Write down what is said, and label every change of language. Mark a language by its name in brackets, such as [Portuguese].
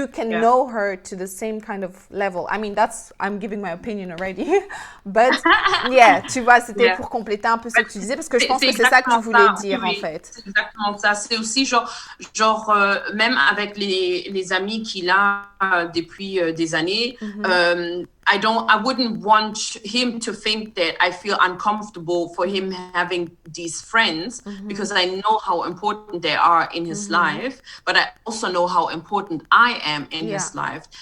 [English] you can know her to the same kind of level. I mean, I'm giving my opinion already. But yeah, [French] tu vois, c'était pour compléter un peu ce que tu disais parce que je pense que c'est ça que tu voulais dire en fait. C'est exactement ça. C'est aussi genre même avec les amis qu'il a depuis des années, [English] I wouldn't want him to think that I feel uncomfortable for him having these friends because I know how important they are in his life, but I also know how important I am in his life.